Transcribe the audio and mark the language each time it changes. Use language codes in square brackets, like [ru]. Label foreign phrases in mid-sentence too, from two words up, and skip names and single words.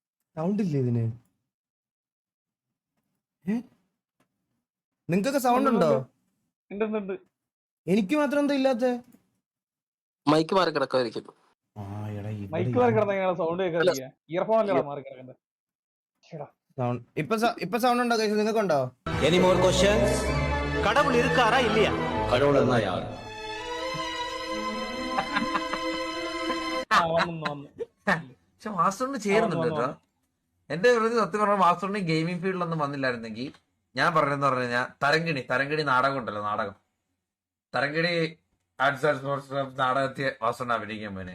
[ml] സൗണ്ട് ഇല്ലേ ഇതിന്? നിങ്ങക്കൊക്കെ സൗണ്ട് ഉണ്ടോ? എനിക്ക് മാത്രം എന്താ ഇല്ലാത്ത? മൈക്ക് മാറി കിടക്കുമായിരിക്കും. ഇപ്പൊ സൗണ്ട് ഉണ്ടോ? നിങ്ങൾക്കുണ്ടോ? [en] Any more questions? [ta] கடவுள் இருக்காரா இல்லையா? கடவுள் இருந்தா யார்? [ml] പക്ഷെ മാസ്റ്ററിന് ചേരുന്നുണ്ട് കേട്ടോ. എന്റെ സത്യം പറഞ്ഞാൽ മാസ്റ്ററിന് [en] gaming fieldilonnum [ml] വന്നില്ലായിരുന്നെങ്കിൽ ഞാൻ പറഞ്ഞെന്ന് പറഞ്ഞു കഴിഞ്ഞാൽ തരങ്കിണി നാടകം ഉണ്ടല്ലോ, നാടകം തരങ്കിണി ആർട്സ് ആൻഡ് സ്പോർട്സ് ക്ലബ് നാടകത്തെ മാസ്റ്ററിനെ അഭിനയിക്കാൻ പോനെ.